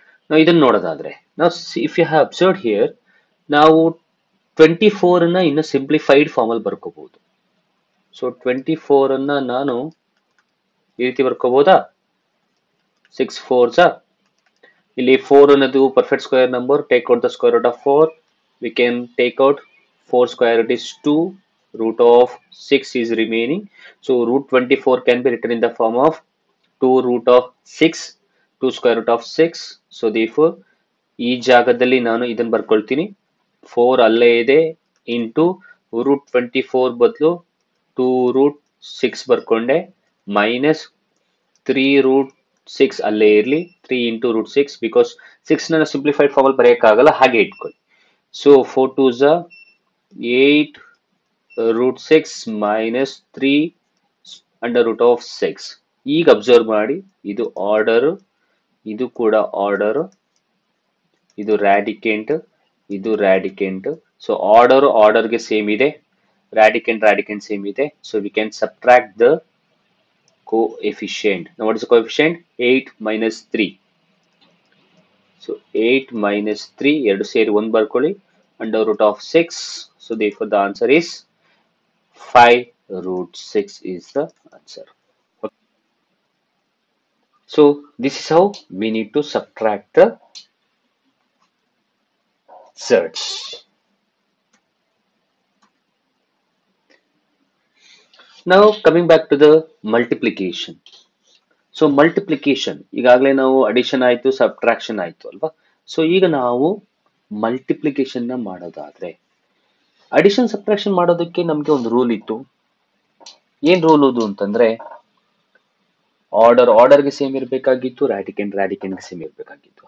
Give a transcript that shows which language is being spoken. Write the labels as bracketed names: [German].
[Kannada] Now ಇದನ್ನ ನೋಡೋದಾದ್ರೆ, [English] now if you have observed here, [Kannada] ನಾವು 24 ಅನ್ನ ಇನ್ನು ಸಿಂಪ್ಲಿಫೈಡ್ ಫಾರ್ಮ್ ಅಲ್ಲಿ ಬರ್ಕೋಬಹುದು. ಸೊ 24 ಅನ್ನ ನಾನು ಈ ರೀತಿ ಬರ್ಕೋಬಹುದಾ? 6 4s. ಇಲ್ಲಿ 4 ಅನ್ನೋದು perfect square number, [English] Take out the square root of 4. We can take out 4 square root is 2, root of 6 is remaining. So root 24 can be written in the form of 2 root of 6, 2 square root of 6. [Kannada] So therefore ಈ ಜಾಗದಲ್ಲಿ ನಾನು ಇದನ್ನು ಬರ್ಕೊಳ್ತೀನಿ, 4 ಅಲ್ಲೇ ಇದೆ, into root 24 ಬದಲು 2 root 6 ಬರ್ಕೊಂಡೆ, minus 3 root 6 ಅಲ್ಲೇ ಇರಲಿ, 3 into root 6, because 6 ನ ಸಿಂಪ್ಲಿಫೈಡ್ ಫಾರ್ಮ್ ಅಲ್ಲಿ ಬರೆಯಕ್ಕಾಗಲ್ಲ, ಹಾಗೆ ಇಟ್ಕೊಳ್ಳಿ. [English] So 4 2s 8 root 6 minus 3 under root of 6. [Kannada] ಈಗ ಅಬ್ಸರ್ವ್ ಮಾಡಿ, ಇದು ಆರ್ಡರ್, ಇದು ಕೂಡ ಆರ್ಡರ್, ಇದು ರಾಡಿಕೆಂಟ್, ಇದು ರಾಡಿಕೆಂಟ್. ಸೊ ಆರ್ಡರ್ಗೆ ಸೇಮ್ ಇದೆ, ರಾಡಿಕೆಂಟ್ ಸೇಮ್ ಇದೆ. [English] So we can subtract the coefficient. Now what is the coefficient? 8 minus 3. So 8 minus 3, [Kannada] ಎರಡು ಸೇರಿ 1 ಬರ್ಕೊಳ್ಳಿ, [English] under root of 6. So therefore the answer is 5 root 6 is the answer. Okay. So this is how we need to subtract the surds. Now coming back to the multiplication. [Kannada] So multiplication, ಈಗಾಗಲೇ ನಾವು addition ಆಯ್ತು, subtraction ಆಯ್ತು ಅಲ್ವಾ. So ಈಗ ನಾವು multiplication ನ ಮಾಡೋದಾದ್ರೆ, addition subtraction ಮಾಡೋದಕ್ಕೆ ನಮ್ಗೆ ಒಂದು ರೂಲ್ ಇತ್ತು. ಏನ್ ರೂಲ್ ಅದು ಅಂತಂದ್ರೆ, ಆರ್ಡರ್ಗೆ ಸೇಮ್ ಇರಬೇಕಾಗಿತ್ತು, ರಾಡಿಕೆಂಟ್ಗೆ ಸೇಮ್ ಇರಬೇಕಾಗಿತ್ತು.